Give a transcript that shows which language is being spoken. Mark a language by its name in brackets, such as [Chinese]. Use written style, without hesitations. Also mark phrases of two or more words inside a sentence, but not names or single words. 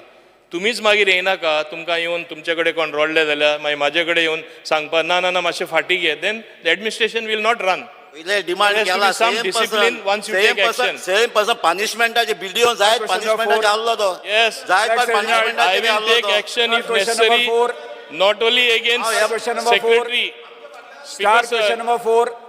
[Konkani] तुमीच मागीर येयनाका. तुमकां येवन तुमचे कडेन कोण रडले जाल्यार मागीर म्हाजे कडेन येवन सांगपा ना ना ना मातशें फाटीं घे. [English] then the administration will not run. [Konkani] पयले डिमांड केला [English] same person [Konkani] पनिशमेंटाचे व्हिडिओ जायत पनिशमेंटाचे आहलो तो. जायत पनिशमेंटाचे [English] I will take action if necessary, not only against secretary. Start question number 4.